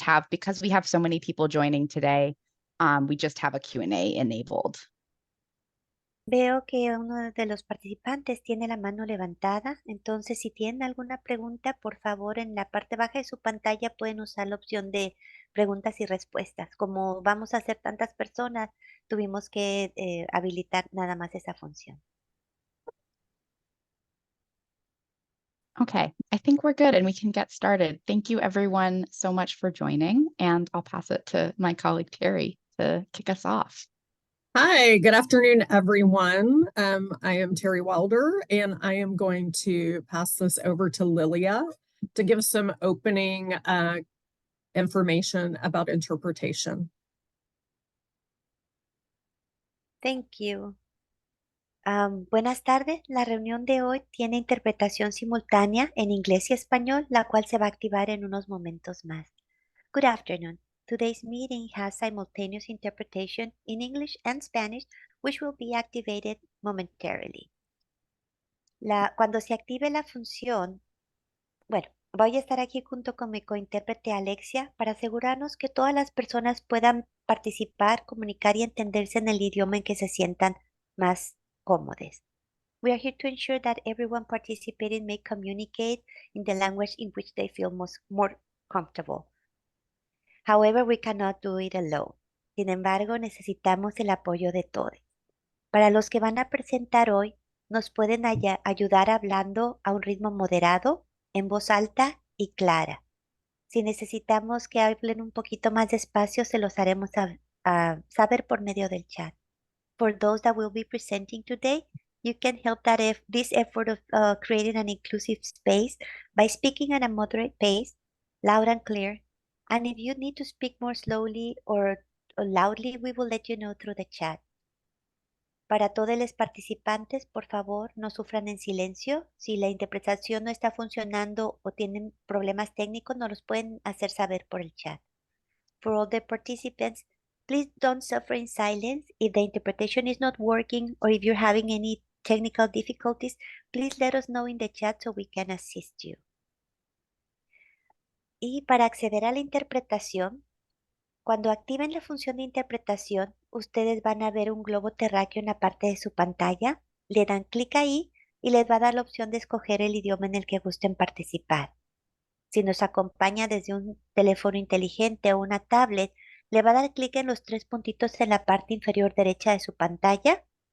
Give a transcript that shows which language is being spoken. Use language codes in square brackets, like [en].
[en] Because we have so many people joining today, we just have a Q&A enabled. [es] Veo que uno de los participantes tiene la mano levantada, entonces si tienen alguna pregunta, por favor, en la parte baja de su pantalla pueden usar la opción de preguntas y respuestas. Como vamos a hacer tantas personas, tuvimos que habilitar nada más esa función. [en] Okay, I think we're good and we can get started. Thank you everyone so much for joining, and I'll pass it to my colleague Terry to kick us off. Hi, good afternoon, everyone. I am Terry Wilder, and I am going to pass this over to Lilia to give some opening information about interpretation. Thank you. [es] Buenas tardes. La reunión de hoy tiene interpretación simultánea en inglés y español, la cual se va a activar en unos momentos más. [en] Good afternoon. Today's meeting has simultaneous interpretation in English and Spanish, which will be activated momentarily. [es] Cuando se active la función, bueno, voy a estar aquí junto con mi cointérprete Alexia para asegurarnos que todas las personas puedan participar, comunicar y entenderse en el idioma en que se sientan más cómodos. [en] We are here to ensure that everyone participating may communicate in the language in which they feel more comfortable. However, we cannot do it alone. [es] Sin embargo, necesitamos el apoyo de todos. Para los que van a presentar hoy, nos pueden ayudar hablando a un ritmo moderado, en voz alta y clara. Si necesitamos que hablen un poquito más despacio, se los haremos saber por medio del chat. [en] For those that will be presenting today, you can help this effort of creating an inclusive space by speaking at a moderate pace, loud and clear. And if you need to speak more slowly or loudly, we will let you know through the chat. [es] Para todos los participantes, por favor, no sufran en silencio. Si la interpretación no está funcionando o tienen problemas técnicos, nos los pueden hacer saber por el chat. [en] For all the participants, please don't suffer in silence. If the interpretation is not working or if you're having any technical difficulties, please let us know in the chat so we can assist you. [es] Y para acceder a la interpretación, cuando activen la función de interpretación, ustedes van a ver un globo terráqueo en la parte de su pantalla, le dan clic ahí y les va a dar la opción de escoger el idioma en el que gusten participar. Si nos acompaña desde un teléfono inteligente o una tablet, le va a dar clic en los tres puntitos en la parte inferior derecha de su pantalla.